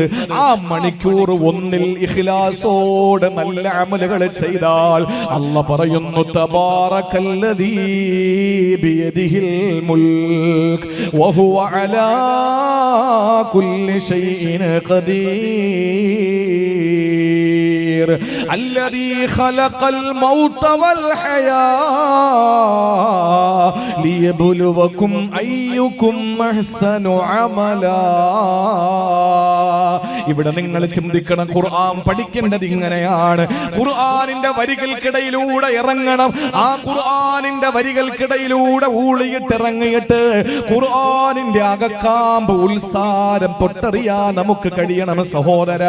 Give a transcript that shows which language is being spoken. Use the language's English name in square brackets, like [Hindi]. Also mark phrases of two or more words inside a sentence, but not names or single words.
[Malayalam] ആ മണിക്കൂർ ഒന്നിൽ ഇഖ്ലാസോടെ നല്ല അമലുകൾ ചെയ്താൽ അല്ലാഹ് പറയുന്നു, [Arabic] تبارك الذي بيده الملك وهو على كل شيء قدير الذي خلق الموت والحياة ليبلوكم أيكم أحسن عملا. [Malayalam] ഇവിടെ നിങ്ങൾ ചിന്തിക്കണം, ഖുർആൻ പഠിക്കേണ്ടത് ഇങ്ങനെയാണ്. ഖുർആനിന്റെ വരികൾക്കിടയിലൂടെ ഇറങ്ങണം. ആ ഖുർആനിന്റെ വരികൾക്കിടയിലൂടെ ഊളിയിട്ടിറങ്ങിയിട്ട് ഖുർആനിന്റെ അകക്കാമ്പ് ഉത്സാരം തൊട്ടറിയാൻ നമുക്ക് കഴിയണം സഹോദരാ.